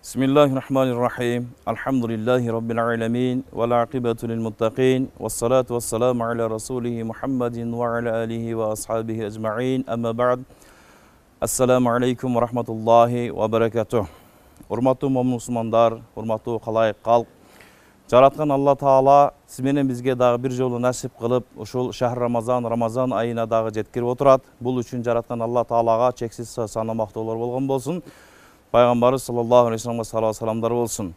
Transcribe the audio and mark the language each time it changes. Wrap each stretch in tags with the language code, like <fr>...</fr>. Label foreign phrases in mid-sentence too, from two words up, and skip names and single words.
<ar>بسم الله الرحمن الرحيم. الحمد لله رب العالمين والعاقبة للمتقين والصلاة والسلام على رسوله محمد وعلى آله وأصحابه أجمعين. أما بعد. السلام عليكم ورحمة الله وبركاته.</ar> <ky>Урматтуу мусулмандар, урматтуу калайык калк. Жараткан Алла Таала сиз менен бизге дагы бир жолу насип кылып, ушул шахр Рамазан айына дагы жеткирип отурат. Бул үчүн жараткан Алла Таалага чексиз сана мактоолор болгон болсун. Пайгамбарыбыз</ky> <ar>صلى الله عليه</ar> <ky>вассаламга салават саламдар болсун.</ky>